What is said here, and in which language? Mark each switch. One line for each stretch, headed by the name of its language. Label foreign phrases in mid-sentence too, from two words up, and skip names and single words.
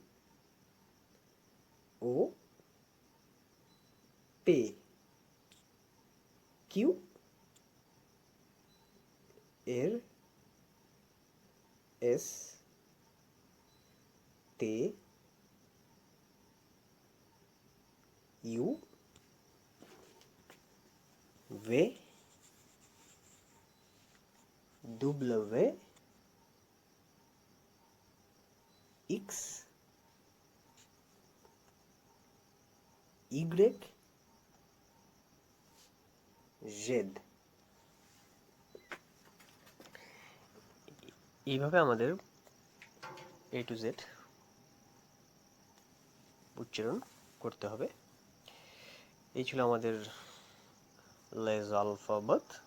English: o, pe, q, r, s, te, u, v, w, x, y, z.
Bangla: এইভাবে আমাদের
English: A to Z
Bangla: উচ্চারণ করতে হবে। এই ছিল আমাদের লেজ আলফাবাত।